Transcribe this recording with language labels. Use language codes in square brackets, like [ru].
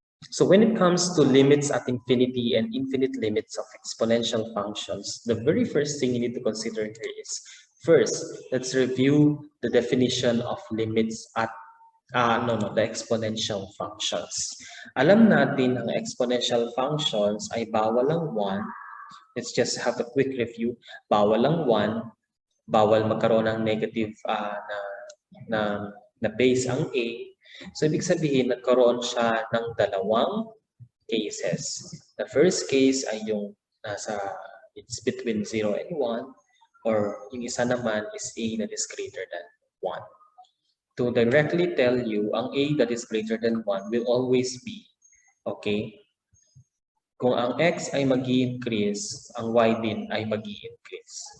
[en] So when it comes to limits at infinity and infinite limits of exponential functions, the very first thing you need to consider here is, first, let's review the definition of limits at the exponential functions. [tl] Alam natin ang exponential functions ay bawal ang 1. [en] Let's just have a quick review. [tl] Bawal ang 1, bawal magkaroon ng negative na base ang a. So, ibig sabihin, nagkaroon siya ng dalawang cases. [en] The first case [tl] ay yung [en] it's between 0 and 1, [tl] or yung isa naman [en] is a that is greater than 1. To directly tell you, [tl] ang [en] a that is greater than 1 will always be, okay? [tl] Kung ang x ay mag-i-increase, ang y din ay mag-i-increase.